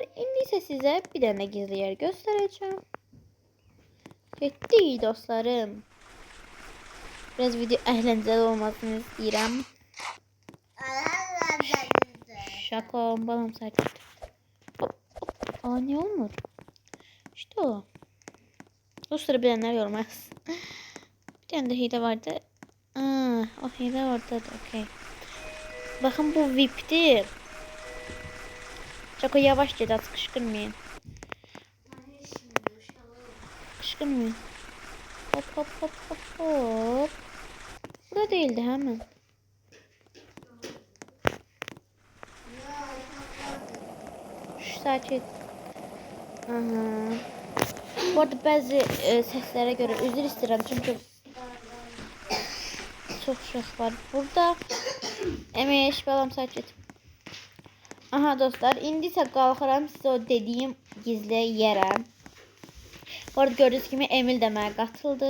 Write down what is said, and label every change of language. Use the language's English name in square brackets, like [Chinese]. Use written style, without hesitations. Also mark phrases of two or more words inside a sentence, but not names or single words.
[Azerbaijani] İndi isə sizə bir dənə gizli yer göstərəcəm. Getdik dostlarım. Biraz video əhləncəli olmasını istəyirəm. Şakom, balam sakit. Ne olmur? [Turkish] İşte o. Dostlar, bilenler yoruma yazsın. Bir tane de hile vardı. O hile oradadır. Okay. Bakın, bu VIP'dir. Çok yavaş gel, kışkırmayın. Kışkırmayın. Hop. Burada değildi hemen. Şu sakin. [Azerbaijani] Bu arada bəzi səslərə görə üzr istəyirəm, çünki çox şəx var burada. Əmək, balam sakit. Aha dostlar, indi isə qalxıram sizə o dediyim gizli yerə. Bu arada gördüyünüz kimi Emil də mənə qatıldı.